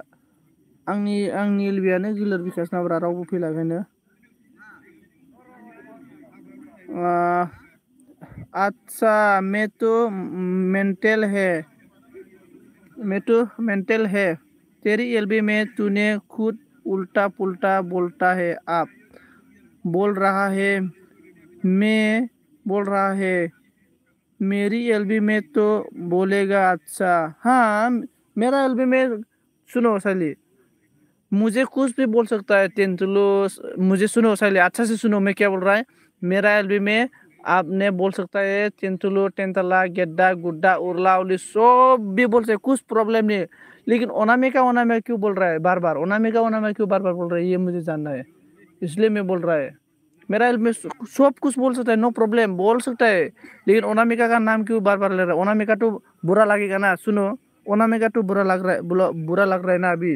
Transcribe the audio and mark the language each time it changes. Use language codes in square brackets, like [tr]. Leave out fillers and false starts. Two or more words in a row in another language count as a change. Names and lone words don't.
[brx] आंनि एलबियानो गिलिर बिखासो नाब्रा, रावबो फैलाखायनो। [hi] अच्छा मैं तो [en] मेंटल [hi] है तेरी एलबी में, तूने खुद उल्टा पुल्टा बोलता है। आप बोल रहा है मैं बोल रहा है मेरी एलबी में तो बोलेगा। अच्छा हाँ, मेरा एलबी में सुनो शैली, मुझे कुछ भी बोल सकता है तेंतुलू। मुझे सुनो शैली, अच्छा से सुनो मैं क्या बोल रहा है। मेरा एलबी में आपने बोल सकता है तेंतुलू तेंतला गेड्डा गुड्डा उरला उरली सब भी बोल सकते, कुछ प्रॉब्लम नहीं है। लेकिन अनामिका अनामिका क्यों बोल रहा है बार बार, अनामिका अनामिका क्यों बार बार बोल रहा है, ये मुझे जानना है, इसलिए मैं बोल रहा है। मेरा एल्बम में सब कुछ बोल सकता है, [en] no problem [hi] बोल सकता है, लेकिन अनामिका का नाम क्यों बार बार ले रहा है? अनामिका तो बुरा लगेगा ना, सुनो अनामिका तो बुरा लग रहा है, बुरा लग रहा है ना अभी।